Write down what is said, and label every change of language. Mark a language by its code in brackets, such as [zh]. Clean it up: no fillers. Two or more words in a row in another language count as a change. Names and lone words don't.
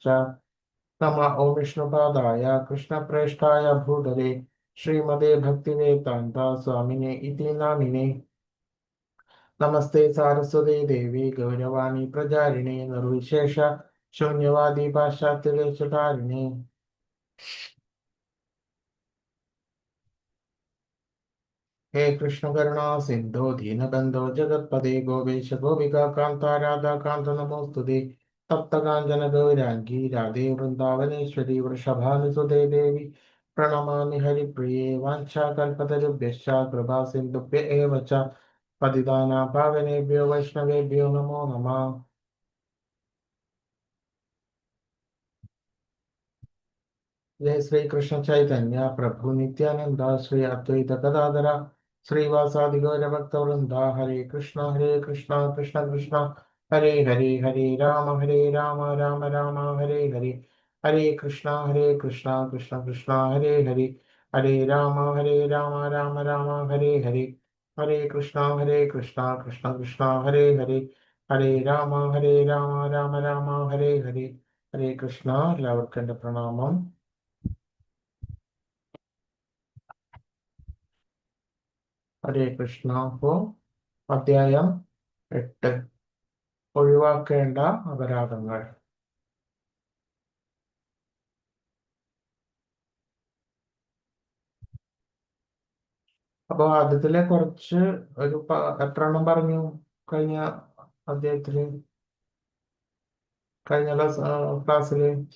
[sa] നമ ഓം വിഷ്ണുപാദായ കൃഷ്ണപ്രേഷ്ഠായ ഭൂതലേ ശ്രീമതേ ഭക്തിവേദാന്ത സ്വാമിനെ ഇതി നാമിനെ. നമസ്തേ സാരസ്വതേ ദേവി ഗൗരവാണി പ്രചാരിണേ നിർവിശേഷ ശൂന്യവാദി പാശ്ചാത്യദേശധാരിണേ. हे कृष्ण करुणा सिंधु दीनबंधो जगत्पते गोपेश गोपिका कांता राधा कांत नमोस्तुते. तप्त कांचन गौरांगी राधे वृंदावनेश्वरी वृषभानुसुते देवी प्रणमामि हरिप्रिये. वाञ्छाकल्पतरुभ्यश्च कृपा सिन्धुभ्य एव च पतितानां पावनेभ्यो वैष्णवेभ्यो नमो नमः. जय श्री कृष्ण चैतन्य प्रभु नित्यानंद श्री अद्वैत गदाधर श्रीवासादि गौर भक्त वृंदा. हरे कृष्णा कृष्ण कृष्ण हरे हरे राम राम राम हरे हरे कृष्णा कृष्ण कृष्ण हरे हरे राम राम राम हरे हरे कृष्णा कृष्ण कृष्ण हरे हरे राम राम राम हरे हरे कृष्ണ. [ml] എല്ലാവർക്കും എൻ്റെ പ്രണാമം. ഹരേ കൃഷ്ണ. അപ്പോ അധ്യായം 8, ഒഴിവാക്കേണ്ട അപരാധങ്ങൾ. അപ്പൊ ആദ്യത്തിലെ കുറച്ച് എത്ര എണ്ണം പറഞ്ഞു കഴിഞ്ഞ അധ്യായത്തില്, കഴിഞ്ഞ ക്ലാസ്സില്?